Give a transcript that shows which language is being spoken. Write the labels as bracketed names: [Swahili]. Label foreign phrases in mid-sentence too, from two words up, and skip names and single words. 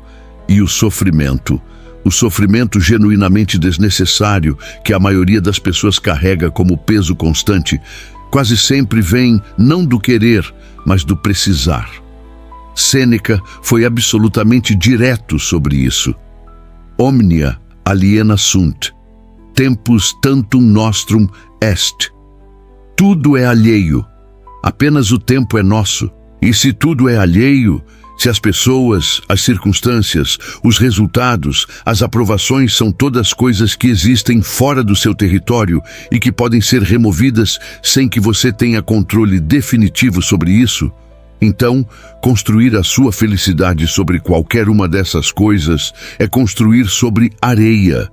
[Portuguese] E o sofrimento genuinamente desnecessário que a maioria das pessoas carrega como peso constante, quase sempre vem não do querer, mas do precisar. Sêneca foi absolutamente direto sobre isso. [Latin] Omnia aliena sunt, tempus tantum nostrum est. [Portuguese] Tudo é alheio, apenas o tempo é nosso. E se tudo é alheio, se as pessoas, as circunstâncias, os resultados, as aprovações são todas coisas que existem fora do seu território e que podem ser removidas sem que você tenha controle definitivo sobre isso, então, construir a sua felicidade sobre qualquer uma dessas coisas é construir sobre areia.